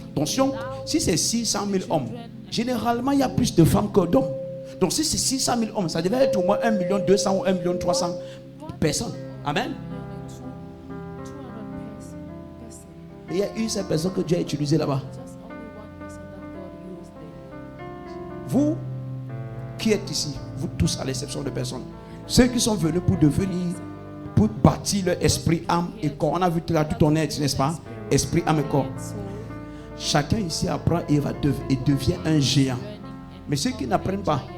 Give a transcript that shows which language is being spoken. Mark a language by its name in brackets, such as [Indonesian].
[French] Attention, si c'est 600 000 hommes, généralement il y a plus de femmes que d'hommes. Donc si c'est 600 000 hommes, ça devait être au moins 1 200 000 ou 1 300 000 personnes. Amen. [English] 200 person. [French] Et il y a une seule personne que Dieu a utilisée là-bas. [English] Just only one person that God used there. [French] Vous qui êtes ici, vous tous à l'exception de personne, ceux qui sont venus pour devenir, pour bâtir leur esprit, âme et corps. On a vu tout là, tout ton être, n'est-ce pas? Esprit, âme et corps. Chacun ici apprend et devient un géant. Mais ceux qui n'apprennent pas,